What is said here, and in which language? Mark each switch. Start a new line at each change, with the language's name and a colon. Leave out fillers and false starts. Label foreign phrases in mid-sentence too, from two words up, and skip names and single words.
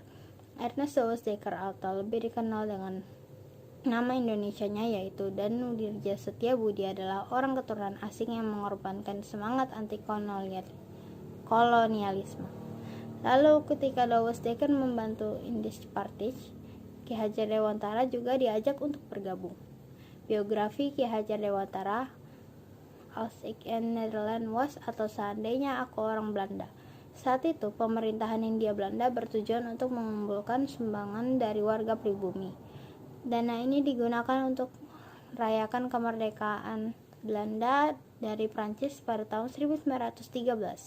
Indonesian: Ernest Dawes Dekker atau lebih dikenal dengan nama Indonesianya yaitu Danu Dirja Setia Budi adalah orang keturunan asing yang mengorbankan semangat anti kolonialisme. Lalu ketika Douwe Dekker membantu Indisch Partij, Ki Hajar Dewantara juga diajak untuk bergabung. Biografi Ki Hajar Dewantara,
Dutch: Als ik een Nederlander was,
Indonesian: atau Seandainya Aku Orang Belanda. Saat itu, pemerintahan Hindia Belanda bertujuan untuk mengumpulkan sumbangan dari warga pribumi. Dana ini digunakan untuk merayakan kemerdekaan Belanda dari Prancis pada tahun 1913.